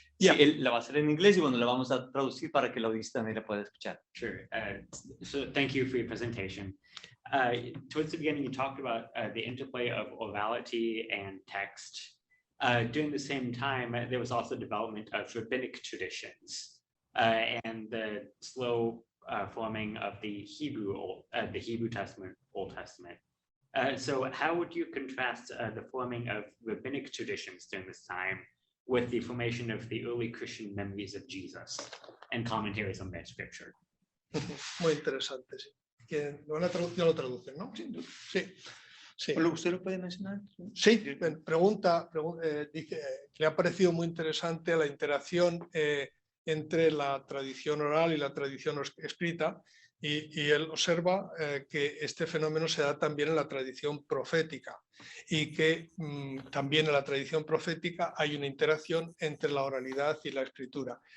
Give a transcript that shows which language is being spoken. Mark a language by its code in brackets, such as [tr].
[es] Sí, él la va a hacer en inglés y bueno, la vamos a traducir para que la audiencia también la pueda escuchar. [en] Sure. So thank you for your presentation. Towards the beginning, you talked about the interplay of orality and text. During the same time, there was also development of rabbinic traditions and the slow forming of the Hebrew Testament, Old Testament. So how would you contrast the forming of rabbinic traditions during this time with the formation of the early Christian memories of Jesus and commentaries on that scripture? [es] Muy interesante, sí. lo van a traducir, lo traducen, ¿no? Sí. Sí. ¿Usted lo puede mencionar? Sí, pregunta, dice que le ha parecido muy interesante la interacción entre la tradición oral y la tradición escrita, y él observa que este fenómeno se da también en la tradición profética, y que también en la tradición profética hay una interacción entre la oralidad y la escritura.